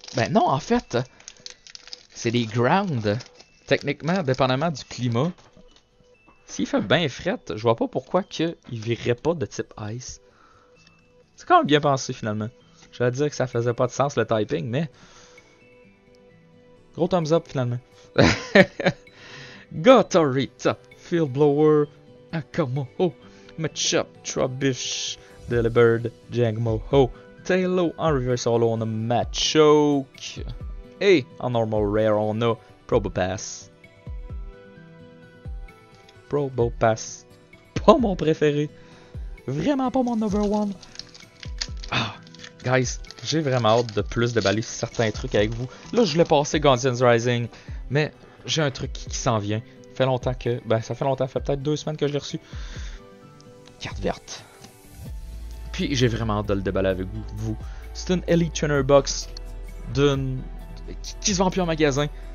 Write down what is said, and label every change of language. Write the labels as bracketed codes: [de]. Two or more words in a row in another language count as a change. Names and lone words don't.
[fr] Ben non, en fait... C'est des ground. techniquement, dépendamment du climat, s'il fait bien fret, je vois pas pourquoi il virerait pas de type Ice. C'est quand même bien pensé finalement. J'allais dire que ça faisait pas de sens le typing, mais... Gros [en] thumbs up [fr] finalement. Gotorita, Field Blower, Akamoho, Machop, Trubbish, Delibird, Jangmo-Ho, Tailo, en reverse solo on a Machoke. Et en normal rare on a Probopass. Probopass. Pas mon préféré. Vraiment pas mon [en] number one. [fr] Ah, guys, j'ai vraiment hâte de plus déballer certains trucs avec vous. Là, je l'ai passé Guardians Rising, mais j'ai un truc qui s'en vient. Ça fait longtemps que... Ben, ça fait longtemps, ça fait peut-être 2 semaines que je l'ai reçu. Carte verte. Puis, j'ai vraiment hâte de le déballer avec vous. C'est une Elite Trainer Box qui se vend plus en magasin.